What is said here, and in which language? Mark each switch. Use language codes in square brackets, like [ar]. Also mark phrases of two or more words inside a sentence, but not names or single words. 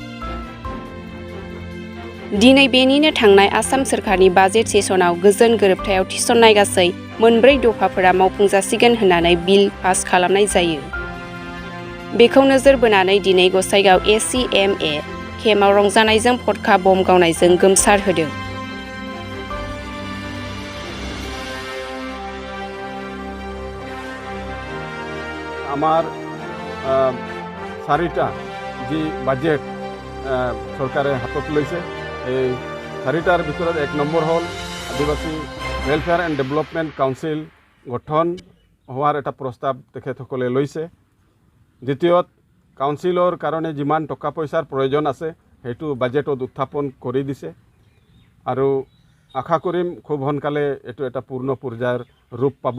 [brx] दिनै बेनिनो थांनाय आसाम सोरखारनि बाजेट सेसनाव गोजोन गोरोबथायाव थिसननाय गासै मोनब्रै दफाफोरा मावफुंजासिगोन होननानै बिल पास खालामनाय जायो। बेखौ नोजोर बोनानै दिनै गसाइगाव ACMA केम्पआव रंजानायजों फटका बम गावनायजों गोमसार होदों। [as] আমার চারিটা যি বাজেট সরকারে হাতত লৈছে এই চারিটার ভিতৰত 1 নম্বৰ হল আদিবাসী ওয়েলফেয়ার এন্ড ডেভেলপমেন্ট কাউন্সিল গঠন হওয়ার এটা প্রস্তাব তেখেতসকলে লৈছে। দ্বিতীয়ত কাউন্সিলৰ কাৰণে যিমান টকা পইচাৰ প্ৰয়োজন আছে সেইটো বাজেটত উত্থাপন কৰি দিছে আৰু আশা কৰিম খুব সোনকালে এইটো এটা পূৰ্ণ পৰ্যায়ৰ ৰূপ পাব।